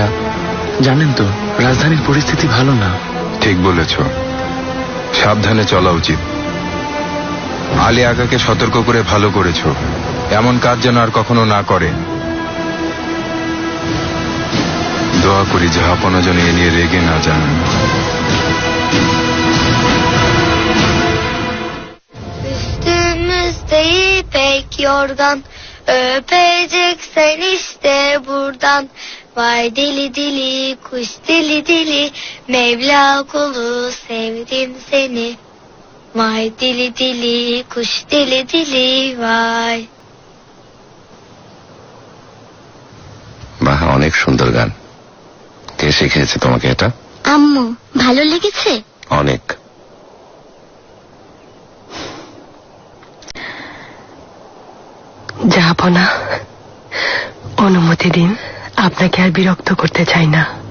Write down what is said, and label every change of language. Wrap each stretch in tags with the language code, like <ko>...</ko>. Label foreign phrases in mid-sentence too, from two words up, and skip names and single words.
<bn>জানেন তো রাজধানীর পরিস্থিতি ভালো না। ঠিক বলেছ, সাবধানে চলা উচিত। আলী আগাকে সতর্ক করে ভালো করেছ। এমন কাজ যেন আর কখনো না করে। দোয়া করি জাহাপনা যেন এ নিয়ে রেগে না যান।</bn> <tr>Üstümüzde ipek yorgan, öpeceksen işte buradan, vay dili dili kuş dili dili, Mevla kulu sevdim seni, vay dili dili kuş dili dili vay.</tr> <bn>বাহ, অনেক সুন্দর গান। কে শিখিয়েছে তোমাকে এটা? আম্মু, ভালো লেগেছে? অনেক। জাহাপনা, অনুমতি দিন, আপনাকে আর বিরক্ত করতে চাই না।</bn>